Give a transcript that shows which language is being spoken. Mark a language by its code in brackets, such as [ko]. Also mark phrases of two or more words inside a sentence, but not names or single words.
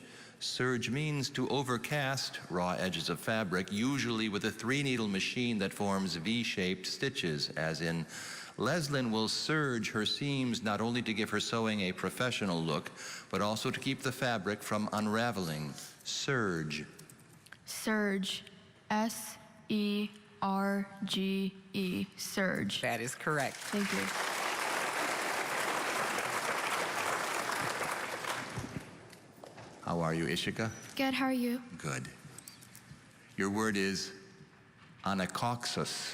[en] Surge means to overcast raw edges of fabric, usually with a 3-needle machine that forms V-shaped stitches, as in, Leslyn will serge her seams not only to give her sewing a professional look, but also to keep the fabric from unraveling. Serge. Surge. S-E-R-G-E. Surge. That is correct. Thank you. How are you, Ishika? Good, how are you? Good. Your word is anacoxus.